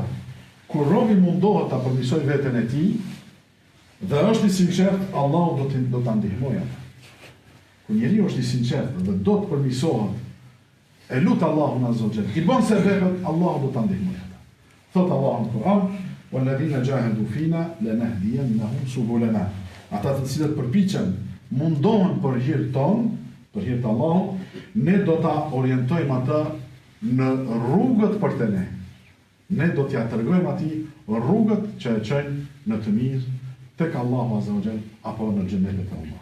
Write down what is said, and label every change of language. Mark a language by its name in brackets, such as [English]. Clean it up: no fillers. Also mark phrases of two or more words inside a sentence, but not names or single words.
[Albanian] Kur robi mundohet ta përmirësoj veten e tij dhe është i sinqert, Allahu do ta ndihmojë atë. Kur njeriu është i sinqert dhe do të përmirësohet, e lut Allahun [Arabic] عز وجل, [Albanian] i bën sebepet, Allahu do ta ndihmojë atë. Thot Allahu në Kur'an: [Arabic] "والذين جاهدوا فينا لنهدينهم سبلنا." [Albanian] Ata të cilët përpiqen, mundohen për hir ton, për hir të Allahut, ne do ta orientojmë ata në rrugët për të ne. Ne do t'ja tregojmë atij rrugët që e çojnë në të mirë tek Allahu [Arabic] عز وجل [Albanian] apo në xhenetin e Allahut.